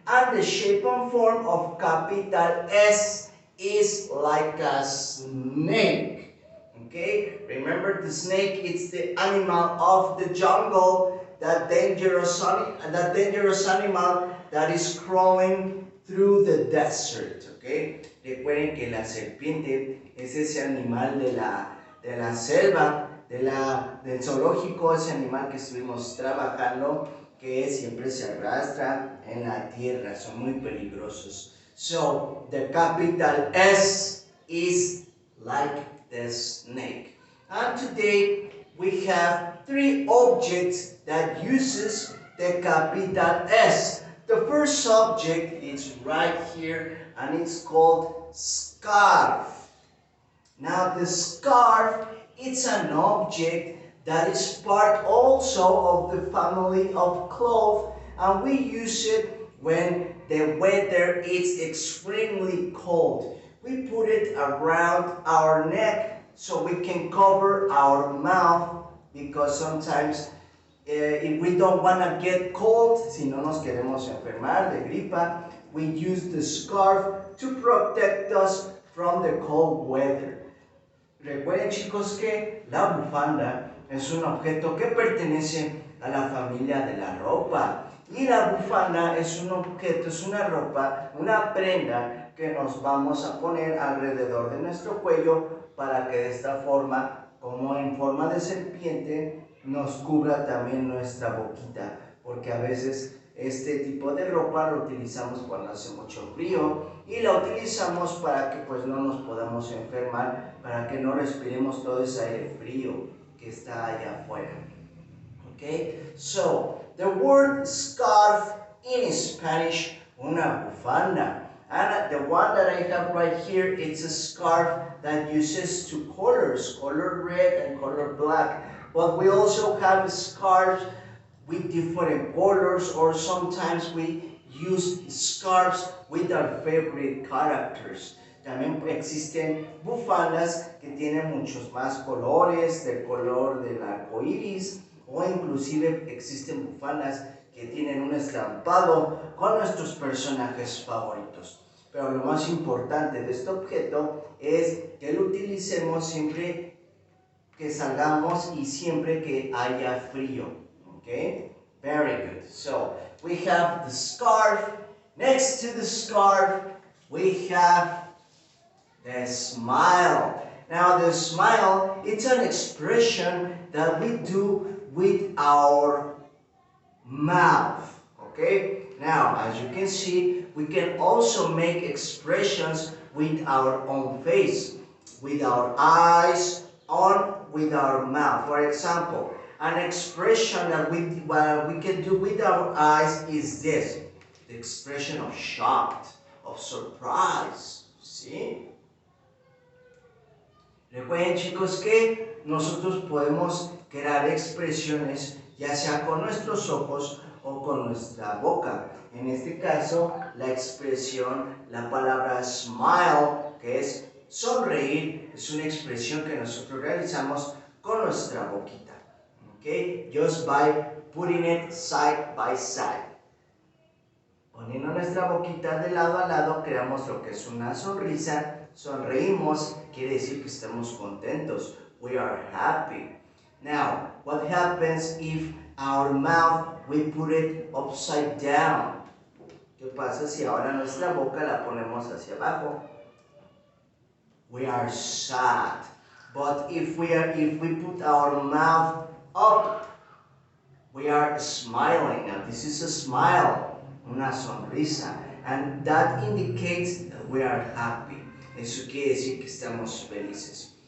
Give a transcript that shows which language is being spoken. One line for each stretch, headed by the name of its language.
English: And the shape and form of capital S is like a snake. Okay, remember the snake, it's the animal of the jungle, that dangerous animal that is crawling through the desert.
Spanish: Okay, recuerden que la serpiente es ese animal de la selva, del zoológico, ese animal que estuvimos trabajando, que siempre se arrastra en la tierra, son muy peligrosos.
English: So, the capital S is like the snake. And today we have three objects that uses the capital S. The first subject is right here and it's called scarf. Now the scarf, it's an object that is part also of the family of cloth, and we use it when the weather is extremely cold. We put it around our neck so we can cover our mouth, because sometimes if we don't want to get cold,
Spanish: si no nos queremos enfermar de gripa,
English: we use the scarf to protect us from the cold weather.
Spanish: Recuerden, chicos, que la bufanda es un objeto que pertenece a la familia de la ropa. Y la bufanda es un objeto, es una ropa, una prenda que nos vamos a poner alrededor de nuestro cuello para que de esta forma, como en forma de serpiente, nos cubra también nuestra boquita. Porque a veces este tipo de ropa lo utilizamos cuando hace mucho frío y la utilizamos para que pues no nos podamos enfermar, para que no respiremos todo ese aire frío que está allá afuera.
English: Okay, so the word scarf in Spanish,
Spanish: una bufanda.
English: And the one that I have right here, it's a scarf that uses two colors, color red and color black. But we also have scarves with different colors, or sometimes we use scarves with our favorite characters.
Spanish: También existen bufandas que tienen muchos más colores, del color del arco iris, o inclusive existen bufandas que tienen un estampado con nuestros personajes favoritos. Pero lo más importante de este objeto es que lo utilicemos siempre que salgamos y siempre que haya frío.
English: Okay? Very good. So, we have the scarf. Next to the scarf, we have the smile. Now, the smile, it's an expression that we do with our mouth. Okay? Now, as you can see, we can also make expressions with our own face, with our eyes, with our mouth. For example, an expression that we can do with our eyes is this, the expression of shocked, of surprise. ¿Sí?
Spanish: Recuerden, chicos, que nosotros podemos crear expresiones ya sea con nuestros ojos o con nuestra boca. En este caso, la expresión, la palabra smile, que es sonreír, es una expresión que nosotros realizamos con nuestra boquita. ¿Ok?
English: Just by putting it side by side.
Spanish: Poniendo nuestra boquita de lado a lado, creamos lo que es una sonrisa. Sonreímos, quiere decir que estamos contentos.
English: We are happy. Now, what happens if our mouth, we put it upside down?
Spanish: ¿Qué pasa si ahora nuestra boca la ponemos hacia abajo?
English: We are sad. But if we put our mouth up, we are smiling. Now, this is a smile,
Spanish: una sonrisa.
English: And that indicates that we are happy.
Spanish: Eso quiere decir que estamos felices.